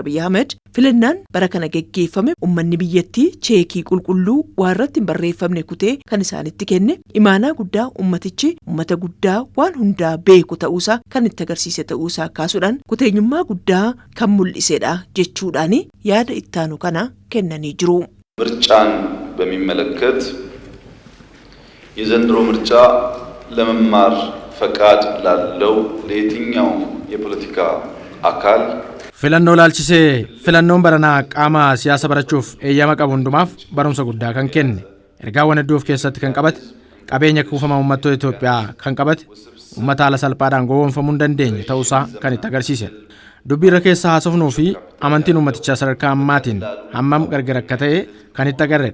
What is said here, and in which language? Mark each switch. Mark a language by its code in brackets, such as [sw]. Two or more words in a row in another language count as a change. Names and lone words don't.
[om] Abiy Ahmed filannaan bara kana geggeeffame uummanni biyyattii cheekii qulqulluu waan irratti hin barreeffamne kutee kan isaanitti kenne imaanaa guddaa uummatichi uummata guddaa waan hundaa beeku ta'uusaa kan itti agarsiise ta'uusaa kaasuudhaan kuteenyummaa guddaa kan mul'isedha jechuudhaan yaada ittaanu kana kennanii jiru. [am] ምርጫን በሚመለከት የዘንድሮ ምርጫ ለመማር ፈቃድ ላለው ለየትኛው የፖለቲካ አካል [om] filannoo laalchisee filannoon baranaa qaama siyaasa barachuuf eeyyama qabu hundumaaf barumsa guddaa kan kenne ergaawwan hedduu of keessatti kan qabate qabeenya kuufama uummattoota Itoophiyaa kan qabate uummata haala salphaadhaan gowwoomfamuu hin dandeenye ta'uusaa kan itti agarsiise dubbii irra keessa haasofnuu fi amantiin uummatichaa sadarkaa ammaatiin hammam gargar akka ta'e kan itti agarreedha.